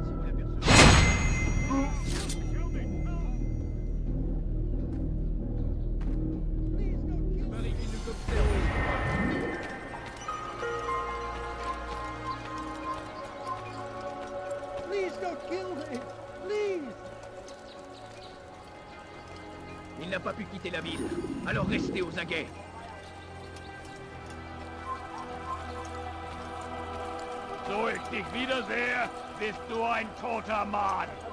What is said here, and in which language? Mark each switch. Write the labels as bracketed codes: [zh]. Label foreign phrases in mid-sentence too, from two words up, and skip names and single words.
[en] Please don't kill me! Please! [fr] Il n'a pas pu quitter la ville, alors restez aux aguets. [de] So ich dich wiedersehe, bist du ein toter Mann.